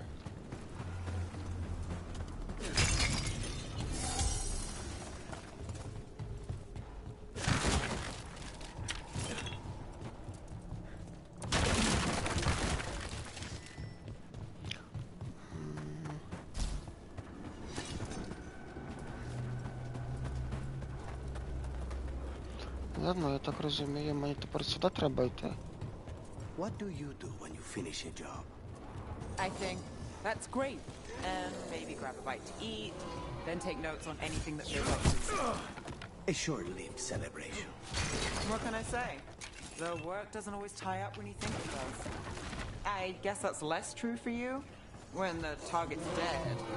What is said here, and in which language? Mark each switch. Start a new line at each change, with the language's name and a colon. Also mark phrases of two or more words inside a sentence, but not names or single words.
Ukrainian: Ладно, я так розумію, мені тепер сюди треба йти.
English: What do you do when you finish a job? I think that's great. And maybe grab a bite to eat, then take notes on anything that feels like it. A short-lived celebration. What can I say? The work doesn't always tie up when you think it does. I guess that's less true for you when the target's dead.